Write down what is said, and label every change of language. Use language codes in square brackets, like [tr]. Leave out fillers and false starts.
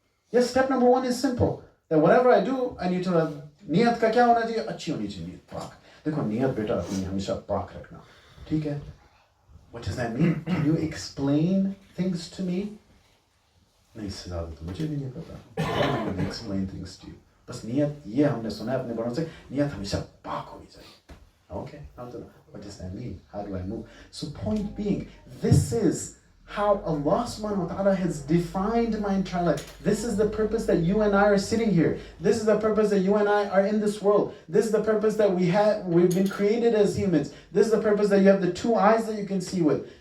[en] Yes, step number one is simple. That whatever I do, I need to have [hi] नियत का क्या होना चाहिए? अच्छी होनी चाहिए नियत, पाक. देखो नियत बेटा अपनी हमेशा पाक रखना, ठीक है? [en] What does that mean? Can you explain things to me? [hi] नहीं इससे ज़्यादा तो मुझे भी नहीं पता. [en] How do I explain things to you? [hi] बस नियत ये हमने सुना है अपने बड़ों से, नियत हमेशा पाक होनी चाहिए. [en] Okay, what does that mean? How do I move? So point being, this is how Allah subhanahu wa ta'ala has defined my entire life. This is the purpose that you and I are sitting here. This is the purpose that you and I are in this world. This is the purpose that we've been created as humans. This is the purpose that you have the 2 eyes that you can see with.